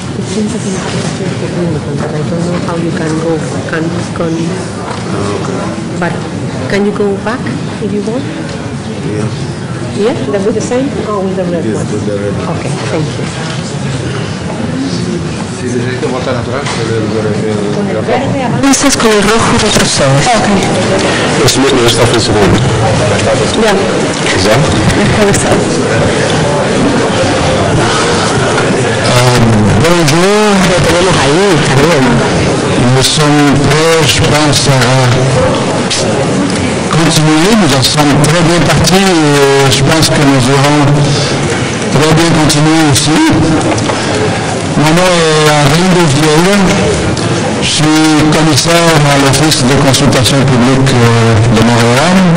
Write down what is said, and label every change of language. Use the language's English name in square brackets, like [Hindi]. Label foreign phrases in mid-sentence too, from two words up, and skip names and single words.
[English] seems like but I don't know how you can go. But can you go back if you want? Yeah. Yeah, that with the same or with the red Yes, one? with the red one. Okay, thank you. [Spanish] Si necesita vuelta natural, Con el verde avanzas, con el rojo retrocedes. [English] Okay. [Portuguese] Esse mesmo está funcionando. [Spanish] Ya. [Portuguese] Já? [French] Bonjour, [Spanish] lo tenemos ahí también. [French] Nous sommes prêts, je pense, à continuer. Nous en sommes très bien partis et je pense que nous aurons très bien continué aussi. Mon nom est Henri Vieira. Je suis commissaire à l'Office de consultation publique de Montréal.